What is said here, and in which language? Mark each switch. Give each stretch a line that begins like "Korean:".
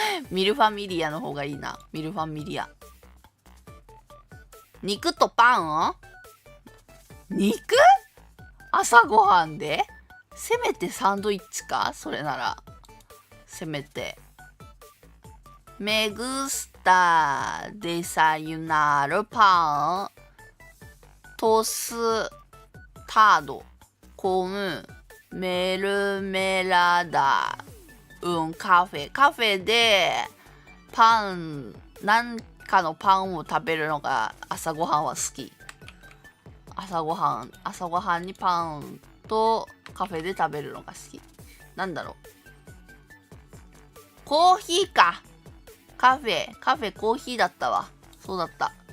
Japanese: ミルファミリアの方がいいな。ミルファミリア。肉とパン？肉？朝ごはんで？せめてサンドイッチか？それなら。せめて。
Spanish: Me gusta desayunar pan tostado con mermelada un café。
Japanese: カフェでパン、なんかのパンを食べるのが朝ごはんは好き。朝ごはんにパンとカフェで食べるのが好き。なんだろう。コーヒーか。カフェコーヒーだったわ。そうだった。